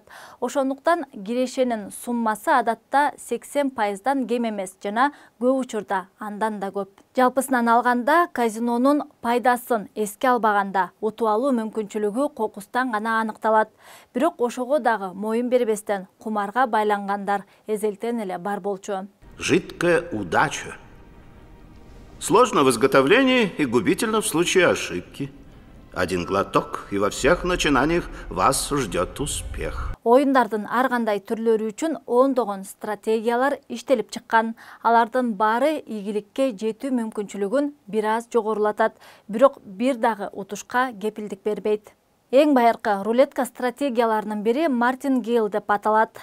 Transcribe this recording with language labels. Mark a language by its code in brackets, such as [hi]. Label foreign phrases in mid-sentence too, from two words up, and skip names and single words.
[ky] Ошондуктан кирешенин суммасы адатта 80%дан кем эмес жана көп учурда андан да көп. Жалпысынан алганда, казинонун пайдасын эске албаганда утуп алуу мүмкүнчүлүгү кокустан гана аныкталат. Бирок ошого дагы моюн бербестен кумарга байлангандар эзелтен эле бар болчу. [ru] Жидкая удача. Сложно в изготовлении и губительно в случае ошибки. Один глоток, и во всех начинаниях вас ждет успех. [ky] Оюндардын ар кандай түрлөрү үчүн ондогон стратегиялар иштелип чыккан. Алардын баары ийгиликке жетүү мүмкүнчүлүгүн бир аз жогорулатат, бирок бир дагы утушка кепилдик бербейт. Эң байыркы рулетка стратегияларынын бири Мартин Гейл деп аталат.